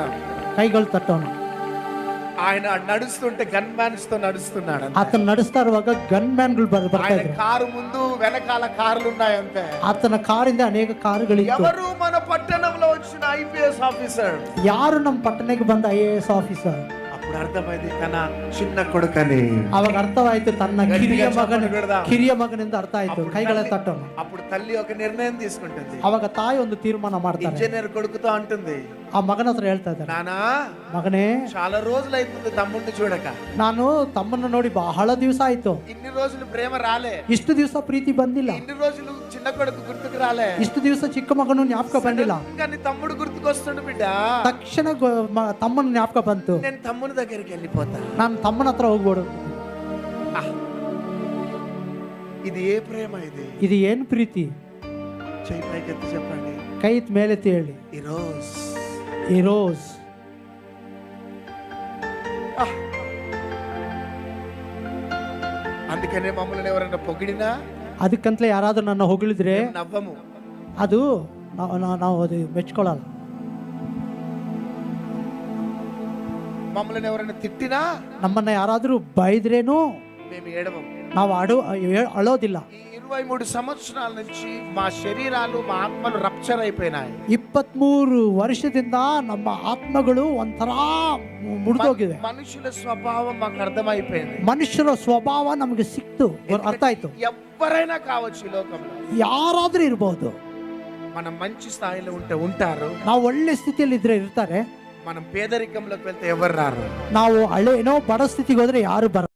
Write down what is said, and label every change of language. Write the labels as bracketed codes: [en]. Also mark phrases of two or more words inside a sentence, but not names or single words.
[kn] ಕೈಗಳು ತಟ್ಟವನು. [te] ఆయన నడుస్తుంటే గన్ మ్యాన్స్ తో నడుస్తున్నాడు, [kn] ಆತನ ನಡೆಸ್ತಾ ಇರುವಾಗ ಗನ್ ಮ್ಯಾನ್ಗಳು ಬರ್ತಾ [te] ఆయన [kn] ಇದ್ರು. [te] కారు ముందు వెనకాల కార్లు ఉన్నాయంతే. [kn] ಆತನ ಕಾರಿಂದ ಅನೇಕ ಕಾರುಗಳಿತ್ತು. [te] ఎవరు మన పట్టణంలో వచ్చిన [en] IPS officer, [kn] ಯಾರು ನಮ್ಮ ಪಟ್ಟಣಕ್ಕೆ ಬಂದ [en] IAS officer. [te] అప్పుడు అర్థమైంది తన చిన్న కొడుకని. [kn] ಅವಾಗ ಅರ್ಥವಾಯ್ತು, ತನ್ನ ಕಿರಿಯ ಮಗನಿಂದ ಅರ್ಥ ಆಯ್ತು. ಕೈಗಳ ತಟ್ಟವನು. [te] అప్పుడు తల్లి ఒక నిర్ణయం తీసుకుంటుంది, [kn] ಅವಾಗ ತಾಯಿ ಒಂದು ತೀರ್ಮಾನ ಮಾಡ್ತಾರೆ. [te] ఇంజనీర్ కొడుకుతో అంటుంది, [kn] ಆ ಮಗನ ಹತ್ರ ಹೇಳ್ತಾ ಇದ್ದಾರೆ, [te] నానా [kn] ಮಗನೇ, [te] చాలా రోజులు అవుతుంది తమ్ముడిని చూడక, [kn] ನಾನು ತಮ್ಮನ್ನ ನೋಡಿ ಬಹಳ ದಿವಸ ಆಯ್ತು, [te] ఇన్ని రోజులు ప్రేమ రాలే, [kn] ಇಷ್ಟು ದಿವಸ ಪ್ರೀತಿ ಬಂದಿಲ್ಲ, [te] ఇన్ని రోజులు చిన్న కొడుకు గుర్తుకు రాలే, [kn] ಇಷ್ಟು ದಿವಸ ಚಿಕ್ಕ ಮಗನು ಜ್ಞಾಪಕ ಬಂದಿಲ್ಲ. [te] కానీ తమ్ముడు గుర్తుకొస్తుండు బిడ్డ. [kn] ತಕ್ಷಣ ತಮ್ಮನ ಜ್ಞಾಪಕ ಬಂತು, [te] నేను తమ్ముని దగ్గరికి వెళ్ళిపోతా, [kn] ನಾನು ತಮ್ಮನ ಹತ್ರ ಹೋಗ್ಬೋಡು. [te] ఇది ఏ ప్రేమ ఇది? [kn] ಇದು ಏನ್ ಪ್ರೀತಿ? [te] చెయ్యి పైకెత్తి చెప్పండి. [kn] ಕೈ ಮೇಲೆತ್ತಿ ಹೇಳಿ. ಈ ರೋಸ್ [te] అందుకనే మమ్మల్ని ఎవరైనా పొగిడినా, [kn] ಅದಕ್ಕಂತಲೇ ಯಾರಾದ್ರೂ ನನ್ನ ಹೊಗಳಿದ್ರೆ [te] నవ్వము, [kn] ಅದು ನಾವು ಅದು ಮೆಚ್ಕೊಳ್ಳಲ್ಲ. [te] మమ్మల్ని ఎవరైనా తిట్టినా, [kn] ನಮ್ಮನ್ನ ಯಾರಾದ್ರೂ ಬೈದ್ರೇನು [te] మేము ఏడవము, [kn] ನಾವು ಅಳೋದಿಲ್ಲ. [te] ఈ 23 సంవత్సరాల నుంచి మా శరీరాలు మా ఆత్మలు రప్చర్ అయిపోయినాయి. [kn] 23 ವರ್ಷದಿಂದ ನಮ್ಮ ಆತ್ಮಗಳು ಒಂಥರ ಮುರಿದೋಗಿದೆ. [te] మనుషుల స్వభావం మాకు అర్థమైపోయింది, [kn] ಮನುಷ್ಯರ ಸ್ವಭಾವ ನಮಗೆ ಸಿಕ್ತು, ಅರ್ಥ ಆಯ್ತು. [te] ఎవరైనా కావచ్చు ఈ లోకంలో, [kn] ಯಾರಾದ್ರೂ ಇರ್ಬೋದು. [te] మనం మంచి స్థాయిలో ఉంటే ఉంటారు, [kn] ನಾವು ಒಳ್ಳೆ ಸ್ಥಿತಿಯಲ್ಲಿ ಇದ್ರೆ ಇರ್ತಾರೆ. [te] మనం పేదరికంలోకి వెళ్తే ఎవరు రారు. [kn] ನಾವು ಏನೋ ಬಡ ಸ್ಥಿತಿಗೆ ಹೋದ್ರೆ ಯಾರು ಬರ